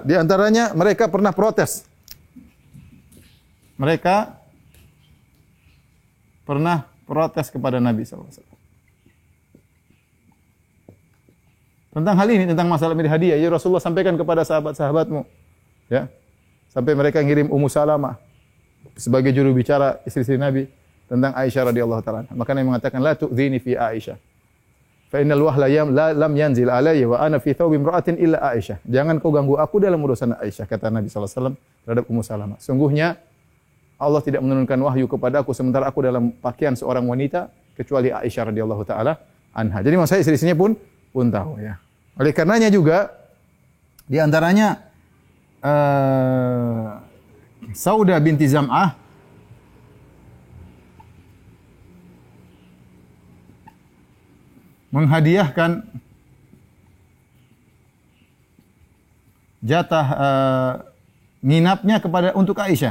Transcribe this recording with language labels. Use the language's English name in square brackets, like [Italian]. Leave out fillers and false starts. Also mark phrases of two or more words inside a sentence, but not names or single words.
[Indonesian] Di antaranya mereka pernah protes. Mereka pernah protes kepada Nabi SAW. Tentang hal ini, tentang masalah hadiah, ya Rasulullah sampaikan kepada sahabat-sahabatmu. Ya. Sampai mereka ngirim Ummu Salamah sebagai juru bicara istri-istri Nabi tentang Aisyah [Arabic] رضي الله تعالى. [Indonesian] Maka Nabi mengatakan [Arabic] لا تؤذيني في عائشة. فإن الوحي لم ينزل علي وأنا في ثوب امرأة إلا عائشة. [Indonesian] Jangan kau ganggu aku dalam urusan Aisyah, kata Nabi [Arabic] صلى الله عليه وسلم [Indonesian] terhadap Ummu Salamah. Sungguhnya Allah tidak menurunkan wahyu kepada aku sementara aku dalam pakaian seorang wanita kecuali Aisyah [Arabic] رضي الله تعالى عنها. [Indonesian] Jadi maksudnya istri-istrinya pun tahu ya. Oleh karenanya juga di antaranya Saudah binti Zam'ah menghadiahkan jatah nginapnya untuk Aisyah.